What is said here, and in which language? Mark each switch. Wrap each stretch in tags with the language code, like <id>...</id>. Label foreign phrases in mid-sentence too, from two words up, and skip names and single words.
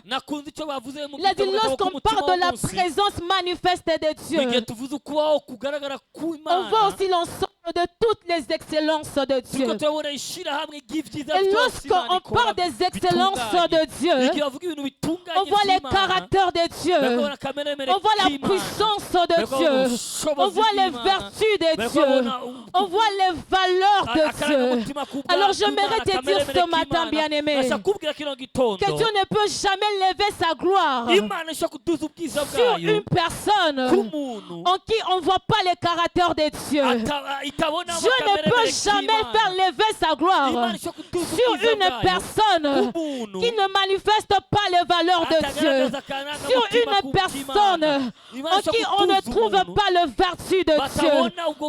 <rw>nakunze icyo bavuze mu</rw> <fr>Il a dit</fr> <rw>gitabo cyabo</rw> <fr>lorsqu'on</fr> <rw>k'umutima</rw> <fr>parle de la</fr> <rw>w'umunsi</rw> <fr>présence manifeste de</fr> <rw>igihe</rw> <fr>Dieu,</fr> <rw>tuvuze ukubaho kugaragara</rw> <fr>on voit</fr> <rw>kw'Imana</rw> <fr>aussi l'ensemble de toutes les excellences de</fr> <rw>turiko</rw> <fr>Dieu.</fr> <rw>turabona ishyirahamwe ry'ibyiza</rw> <fr>Et</fr> <rw>byose Imana</rw> <fr>lorsqu'on</fr> <rw>ikora</rw> <fr>parle des excellences</fr> <rw>bitunganye.</rw> <fr>de Dieu,</fr> <rw>igihe bavuga ibintu bitunganye</rw> <fr>on voit les</fr> <rw>by'Imana</rw> <fr>caractères de Dieu.</fr> <rw>bakabona akameremere</rw> <fr>On voit la</fr> <rw>k'Imana</rw> <fr>puissance de</fr> <rw>bakabona</rw> <fr>Dieu.</fr> <rw>ubushobozi</rw> <fr>On voit les</fr> <rw>bw'Imana.</rw> <fr>vertus de Dieu.</fr> <rw>bakabona</rw> <fr>On voit les valeurs de Dieu.</fr> <rw>akarangamutima k'ubwami</rw> <fr>Alors</fr> <rw>bw'Imana,</rw> <fr>j'aimerais te dire</fr> <rw>akameremere</rw> <fr>ce matin,</fr> <rw>k'Imana.</rw> <fr>bien-aimé,</fr> <rw>Ndashaka kubwira kino gitondo</rw> <fr>que Dieu ne peut jamais lever sa gloire</fr> <rw>Imana ishobora kuduza ubwiza</rw> <fr>sur</fr> <rw>bwayo</rw> <fr>une personne</fr> <rw>k'umuntu</rw> <fr>en qui on ne voit pas les caractères de Dieu.</fr> <rw>itabona</rw> <fr>Dieu ne peut jamais faire lever sa gloire sur une personne qui ne manifeste pas les valeurs de Dieu, sur une personne en qui on ne trouve pas le vertu de Dieu.</fr>